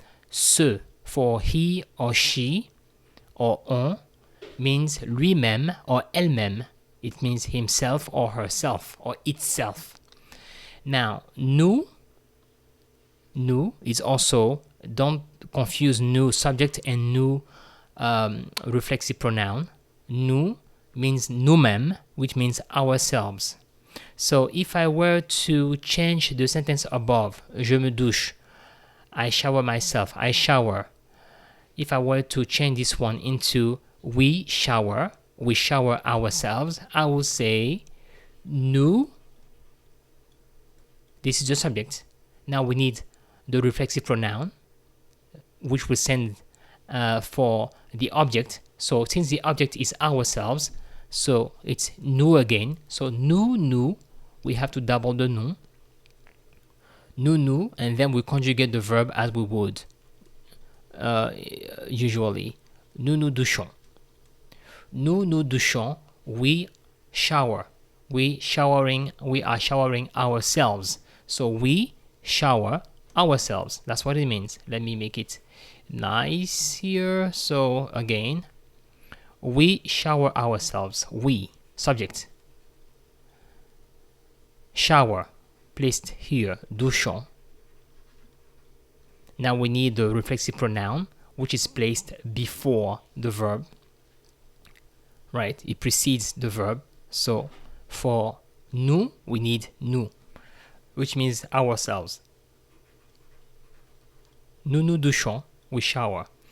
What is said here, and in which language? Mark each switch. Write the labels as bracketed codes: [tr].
[en] Ce, for he or she or on, means lui-même or elle-même. It means himself or herself or itself. Now, nous is also, don't confuse nous subject and nous reflexive pronoun. Nous means nous-mêmes, which means ourselves. So if I were to change the sentence above, [fr] je me douche, [en] I shower myself, I shower. If I were to change this one into we shower ourselves, I will say nous. This is the subject. Now we need the reflexive pronoun, which will stand for the object. So since the object is ourselves, so it's nous again. So nous, we have to double the nous. Nous, and then we conjugate the verb as we would usually. [fr] Nous douchons. Nous douchons, [en] we shower. We are showering ourselves. So we shower ourselves. That's what it means. Let me make it nice here. So again, we shower ourselves. We, subject. Shower, placed here, douchons. Now we need the reflexive pronoun, which is placed before the verb. Right? It precedes the verb. So for nous, we need nous, which means ourselves. [fr] Nous douchons, [en] we shower.